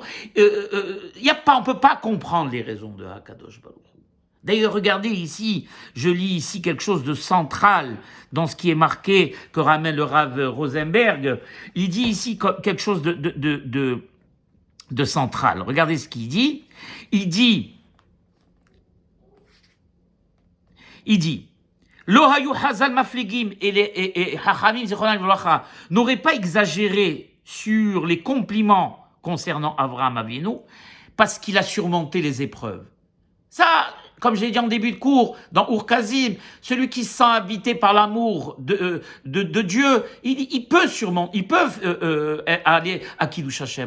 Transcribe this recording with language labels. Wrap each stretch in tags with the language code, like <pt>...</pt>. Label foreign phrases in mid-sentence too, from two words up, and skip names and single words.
<fr>On peut pas comprendre les raisons de</fr> <he>הקדוש ברוך הוא.</he> <fr>D'ailleurs, regardez ici, je lis ici quelque chose de central dans ce qui est marqué que ramène le Rav Rosenberg. Il dit ici quelque chose de central. Regardez ce qu'il dit. Il dit,</fr> <he>לא היו חז"ל מפליגים</he> <fr>et</fr> <he>חכמים זכרונם לברכה</he> <fr>n'auraient pas exagéré sur les compliments concernant Avraham Avinu parce qu'il a surmonté les épreuves. Ça, comme j'ai dit en début de cours, dans Ur-Kazim, celui qui se sent habité par l'amour de Dieu, il peut surmonter, ils peuvent aller à</fr> <he>קידוש השם.</he>